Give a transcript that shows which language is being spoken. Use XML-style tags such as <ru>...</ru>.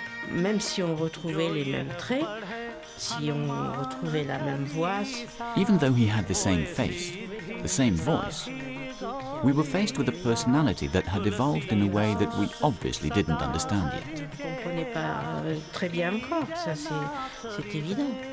<fr>Même si on retrouvait les mêmes traits, si on retrouvait la même voix...</fr> <en>Even though he had the same face, the same voice, we were faced with a personality that had evolved in a way that we obviously didn't understand yet.</en> <fr>On ne comprenait pas très bien encore, ça c'est évident.</fr>